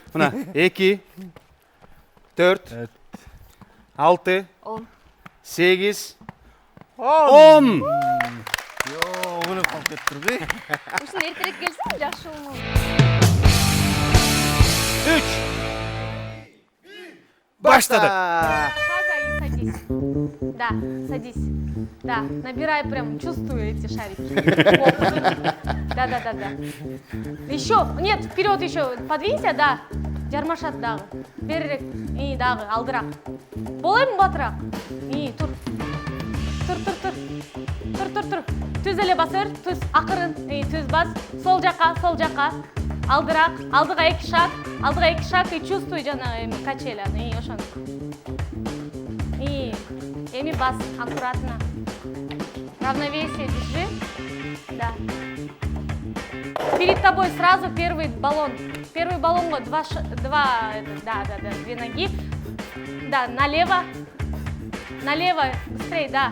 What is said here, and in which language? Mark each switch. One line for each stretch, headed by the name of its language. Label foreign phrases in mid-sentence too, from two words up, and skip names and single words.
Kyrgyz: Мына 2, 4, 6, 8, 10. Өлөп калып кетиптирби? Ушун эртерээк келсең жакшы болмок. 3. Баштадык.
Russian: Шага и садись. Да, садись. Да, набирай прям, чувствую эти шарики. Да. Еще, нет, вперед еще. Подвинься,
Kyrgyz: да. Жармашат дагы. Берирээк. И дагы алдыраак. Болойбу батыраак? И тур. Тур. Түз эле басыр, түз акырын. Түз бас. Сол жака. Алдыраак. Алдыга 2 шаг.
Russian: И чувствуй
Kyrgyz: жанагы качеляны. Ошону. И эми бас аккуратно.
Russian: Равновесие держи. Да. Перед тобой сразу первый баллон. Первый баллон, две ноги. Да, налево. Быстрее, да.